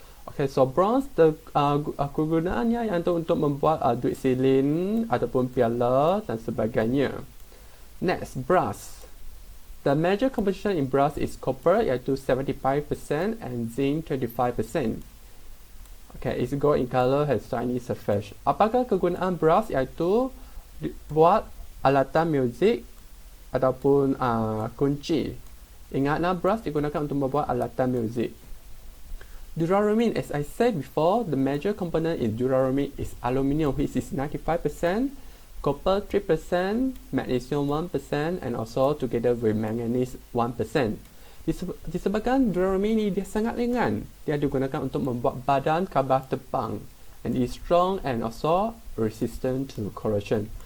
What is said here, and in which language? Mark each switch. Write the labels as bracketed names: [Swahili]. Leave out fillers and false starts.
[English] Okay, so bronze, the [Malay] kegunaannya iaitu untuk membuat duit silin ataupun piala dan sebagainya. [English] Next, brass. The major composition in brass is copper, iaitu 75% and zinc 25%. Okay, it's gold in color, has shiny surface. [Malay] Apakah kegunaan brass? Iaitu buat alatan muzik ataupun kunci. Ingatlah, brass digunakan untuk membuat alatan muzik. [English] Duralumin, as I said before, the major component in duralumin is aluminium, which is 95%, copper 3%, magnesium 1%, and also together with manganese 1%. [Malay] Disebabkan duralumin ini dia sangat ringan, dia digunakan untuk membuat badan kapal terbang, [English] and is strong and also resistant to corrosion.